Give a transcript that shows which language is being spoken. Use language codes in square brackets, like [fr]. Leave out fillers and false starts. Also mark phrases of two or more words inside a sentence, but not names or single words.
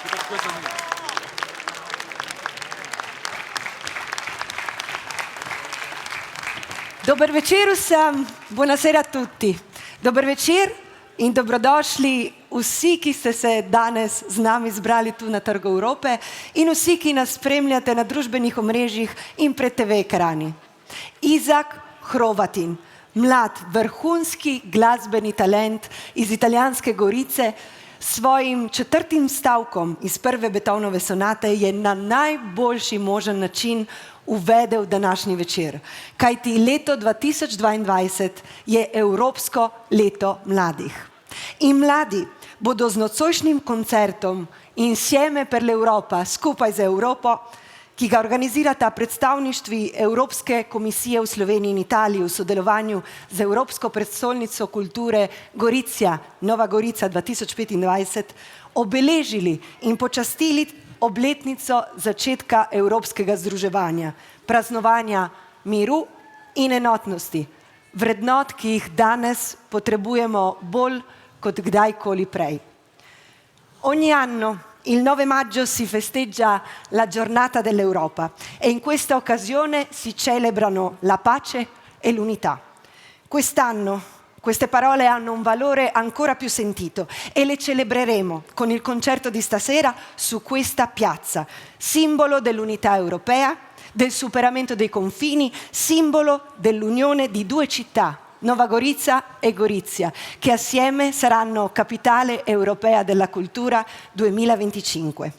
[sl] Dober večer vsem, [it] buonasera a tutti. [sl] Dober večer in dobrodošli vsi, ki ste se danes z nami zbrali tu na Trgu Evrope in vsi, ki nas spremljate na družbenih omrežjih in pred TV ekrani. Izak Hrovatin, mlad, vrhunski glasbeni talent iz italijanske Gorice, s svojim 4. stavkom iz prve Beethovenove sonate je na najboljši možen način uvedel današnji večer. Kajti leto 2022 je Evropsko leto mladih. In mladi bodo z nocojšnjim koncertom Insieme per l'Europa, skupaj z Evropo, ki ga organizirata predstavništvi Evropske komisije v Sloveniji in Italiji v sodelovanju z Evropsko prestolnico kulture Gorizia, Nova Gorica 2025, obeležili in počastili obletnico začetka evropskega združevanja, praznovanja miru in enotnosti, vrednot, ki jih danes potrebujemo bolj kot kdajkoli prej. [it] Ogni anno il 9 maggio si festeggia la giornata dell'Europa e in questa occasione si celebrano la pace e l'unità. Quest'anno queste parole hanno un valore ancora più sentito e le celebreremo con il concerto di stasera su questa piazza, simbolo dell'unità europea, del superamento dei confini, simbolo dell'unione di due città, Nova Gorica e Gorizia, che assieme saranno capitale europea della cultura 2025.